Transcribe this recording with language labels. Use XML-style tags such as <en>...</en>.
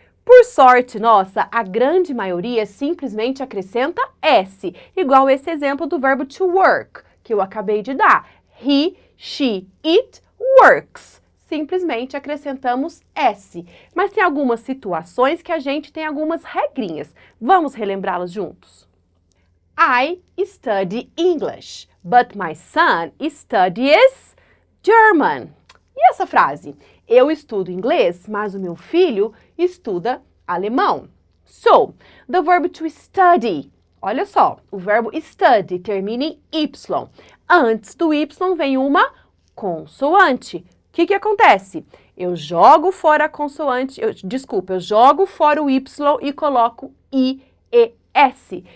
<pt>Por sorte nossa, a grande maioria simplesmente acrescenta S, igual esse exemplo do verbo to work, que eu acabei de dar.</pt> <en>He, she, it works.</en> <pt>Simplesmente acrescentamos S. Mas tem algumas situações que a gente tem algumas regrinhas. Vamos relembrá-las juntos?</pt> <en>I study English, but my son studies German.</en> <pt>E essa frase? Eu estudo inglês, mas o meu filho estuda alemão.</pt> <en>So, the verb to study.</en> <pt>Olha só, o verbo study termina em Y. Antes do Y vem uma consoante. O que acontece? Eu jogo fora a consoante, eu jogo fora o Y e coloco I-E-S.</pt>